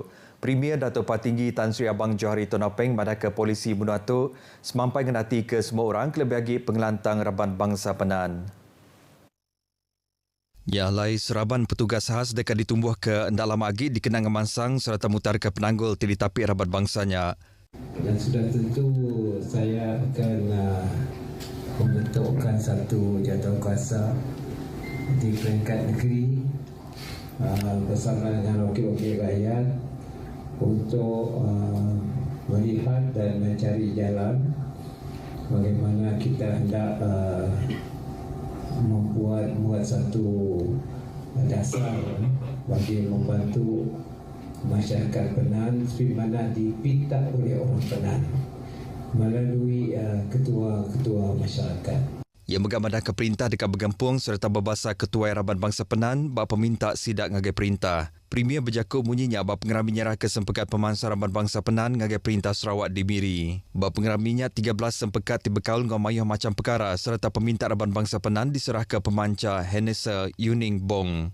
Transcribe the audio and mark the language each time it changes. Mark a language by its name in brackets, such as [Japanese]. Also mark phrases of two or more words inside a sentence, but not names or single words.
[Iban] Premier Dato' Patinggi Tan Sri Abang Johari Tonopeng madah ke polisi menua tu semampai ngenati ke semua orang kelebih lagi pengelantang Raban Bangsa Penan. Ya, lai seraban petugas khas dekat ditumbuh ke endak lama lagi dikenang ngemansang serta mutar ke penanggul tili tapi Raban Bangsanya. [Malay] Dan sudah tentu saya akan membentukkan satu jawatankuasa di peringkat negeri bersama dengan wakil-wakil rakyat untuk melihat dan mencari jalan bagaimana kita hendak membuat satu dasar bagi membantu masyarakat Penan seperti mana dipinta oleh orang Penan melalui ketua-ketua masyarakat. [Iban] Ia megamadah ke perintah dekat bergampung serta berbahasa Ketua Raban Bangsa Penan bak peminta sidak ngagai perintah. Premier berjakut munyinya bak pengerami nyerah ke sempekat pemansang Raban Bangsa Penan ngagai perintah Sarawak di Miri. Bak pengeraminya 13 sempekat dibekal ngau mayuh macam perkara serta peminta Raban Bangsa Penan diserah ke pemancar Henesa Yuning Bong.